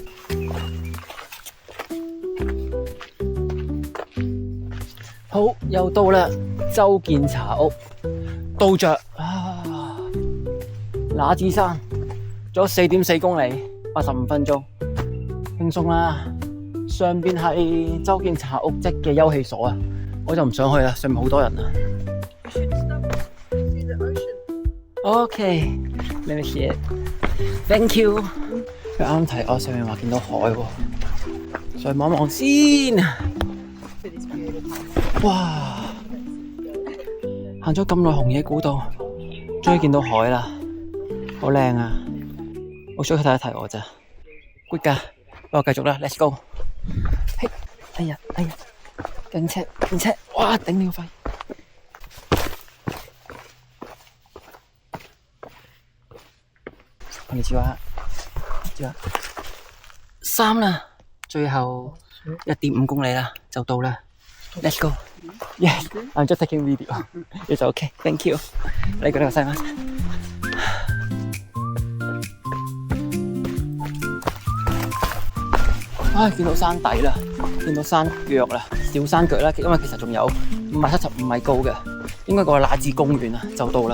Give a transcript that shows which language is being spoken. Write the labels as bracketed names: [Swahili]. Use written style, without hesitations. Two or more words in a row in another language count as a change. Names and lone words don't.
[Cantonese] 好，又到啦，周見茶屋，到着啊，那智山，仲有4.4公里。85分鐘，輕鬆啦。上邊係周見茶屋即嘅休憩所啊，我就唔想去啦，上面好多人啊。OK， [English] let me see it。 Thank you。 [Cantonese] 佢啱提我上面話見到海喎，上去望一望先。哇！行咗咁耐紅野古道，終於見到海啦，好靚啊！我想去睇一睇我咋 ，good 㗎，不過繼續啦 ， [English] let's go。 [Cantonese] 嘿，哎呀，跟車，哇，頂你個肺！こんにちは，3 啦，最後1.5公里啦，就到啦 ， [English] let's go。 Yes, I'm just taking video. It's okay, thank you。 [Cantonese] 你嗰度細嗎？見到山底啦，見到山腳啦，小山腳啦，因為其實仲有575米高嘅，應該個那智公園啊，就到啦。